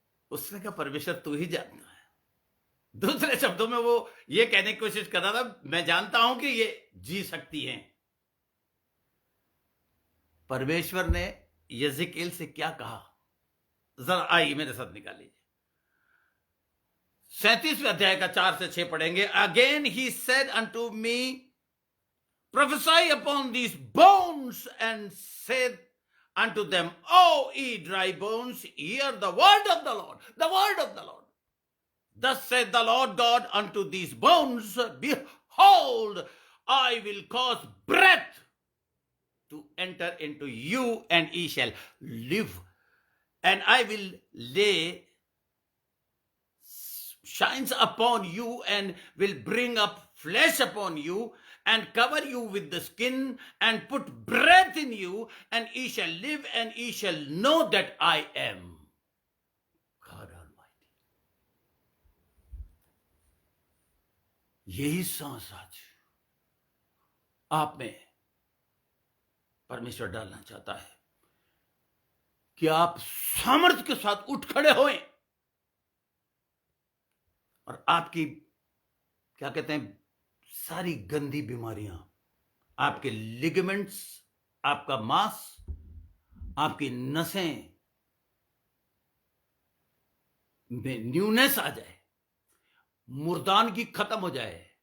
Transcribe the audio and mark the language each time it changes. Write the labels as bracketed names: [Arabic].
[Hindi] उसने कहा, परमेश्वर तू ही जानता है। दूसरे शब्दों में वो ये कहने की कोशिश कर रहा था, मैं जानता हूं कि ये जी सकती हैं। परमेश्वर ने यजेकेल से क्या कहा, जरा आइए मेरे साथ निकाल लीजिए। 37वें अध्याय का 4 से 6 पढ़ेंगे। [English] Again he said unto me, prophesy upon these bones, and said unto them, O ye dry bones, hear the word of the Lord. The word of the Lord. Thus said the Lord God unto these bones, behold, I will cause breath to enter into you, and ye shall live. And I will lay shines upon you, and will bring up flesh upon you, and cover you with the skin, and put breath in you, and ye shall live, and ye shall know that I am God Almighty. [Hindi] यही सांस आज आप में परमेश्वर डालना चाहता है कि आप सामर्थ्य के साथ उठ खड़े होएं, और आपकी क्या कहते हैं, सारी गंदी बीमारियां, आपके लिगामेंट्स, आपका मांस, आपकी नसें में न्यूनेस आ जाए, मुर्दानगी खत्म हो जाए।